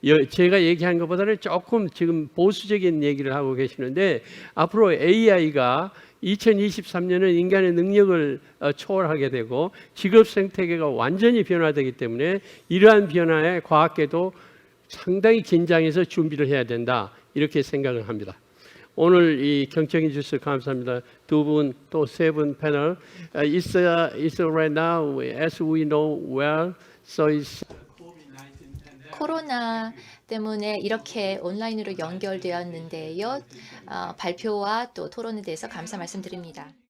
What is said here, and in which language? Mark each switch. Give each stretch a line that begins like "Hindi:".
Korean: 제가 얘기한 것보다는 조금 지금 보수적인 얘기를 하고 계시는데 앞으로 AI가 2023년은 인간의 능력을 초월하게 되고 직업 생태계가 완전히 변화되기 때문에 이러한 변화에 과학계도 상당히 긴장해서 준비를 해야 된다 이렇게 생각을 합니다. 오늘 이 경청해 주셔서 감사합니다. 두 분 또 세 분 패널.
English: It's right now as we know well. So it's
Korean: 코로나 때문에 이렇게 온라인으로 연결되었는데요. 발표와 또 토론에 대해서 감사 말씀드립니다.